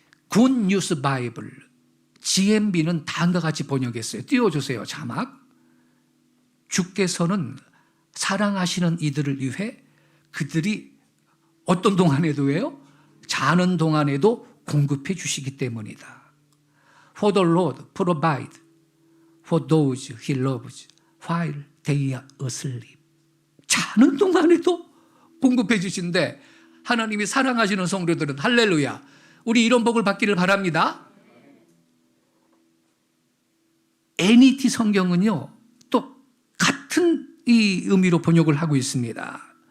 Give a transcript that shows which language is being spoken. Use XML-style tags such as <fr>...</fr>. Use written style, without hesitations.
<ko>Good News Bible, GMB는 다음과 같이 번역했어요. 띄워주세요. 자막. 주께서는 사랑하시는 이들을 위해 그들이 어떤 동안에도 해요? 자는 동안에도 공급해 주시기 때문이다.</ko> <en>For the Lord provide for those he loves while they are asleep.</en> <ko>자는 동안에도 공급해 주신데, 하나님이 사랑하시는 성도들은 할렐루야, 우리 이런 복을 받기를 바랍니다. NET 성경은요 또 같은 이 의미로 번역을 하고 있습니다.</ko>